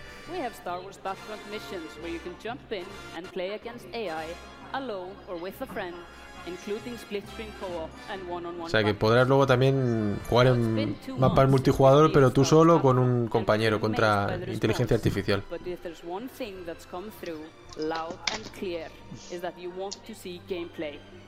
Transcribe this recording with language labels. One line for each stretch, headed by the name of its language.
English: We have Star Wars Battlefront missions where you can jump in and play against AI alone or with a friend, including split-screen co-op and one-on-one.
Spanish: O sea que podrás luego también jugar en mapas multijugador, pero tú solo con un compañero contra inteligencia artificial.
English: But if there's one thing that's come through loud and clear is that you want to see gameplay.